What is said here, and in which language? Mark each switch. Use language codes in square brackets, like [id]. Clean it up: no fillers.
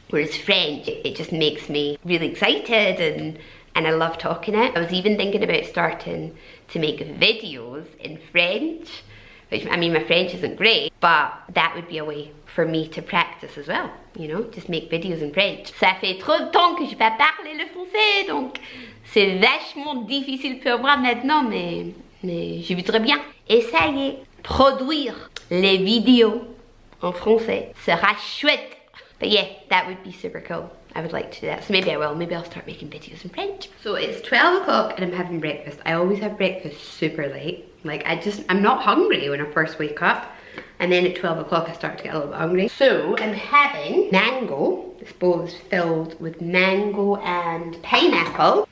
[en] Whereas French, it just makes me really excited, and I love talking it. I was even thinking about starting to make videos in French, which, I mean, my French isn't great, but that would be a way for me to practice as well, you know, just make videos in French. [fr] Ça fait trop de temps que je vais parler le français, donc c'est vachement difficile pour moi maintenant, mais je voudrais bien essayer. Produire les vidéos en français sera chouette. [en] But yeah, that would be super cool. I would like to do that. So maybe I will. Maybe I'll start making videos in French. So it's 12 o'clock and I'm having breakfast. I always have breakfast super late. Like, I'm not hungry when I first wake up. And then at 12 o'clock I start to get a little bit hungry. So I'm having mango. This bowl is filled with mango and pineapple.